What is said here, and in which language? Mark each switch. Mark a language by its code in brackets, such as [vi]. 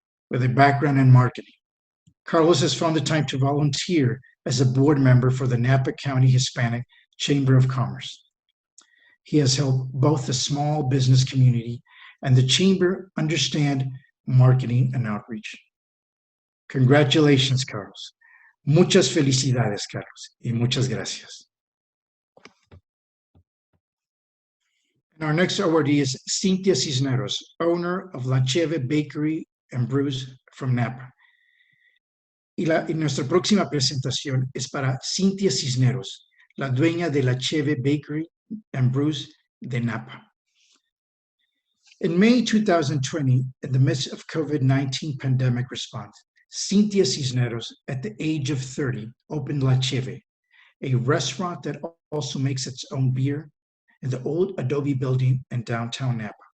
[en] With a background in marketing, Carlos has found the time to volunteer as a board member for the Napa County Hispanic Chamber of Commerce. He has helped both the small business community and the chamber understand marketing and outreach. Congratulations, Carlos. [es] Muchas felicidades, Carlos, y muchas gracias. [en] And our next awardee is Cynthia Cisneros, owner of La Cheve Bakery and Brews from Napa. [es] Y nuestra próxima presentación es para Cynthia Cisneros, la dueña de La Cheve Bakery and Brews de Napa. [en] In May 2020, in the midst of COVID-19 pandemic response, Cynthia Cisneros, at the age of 30, opened La Cheve, a restaurant that also makes its own beer in the old Adobe building in downtown Napa.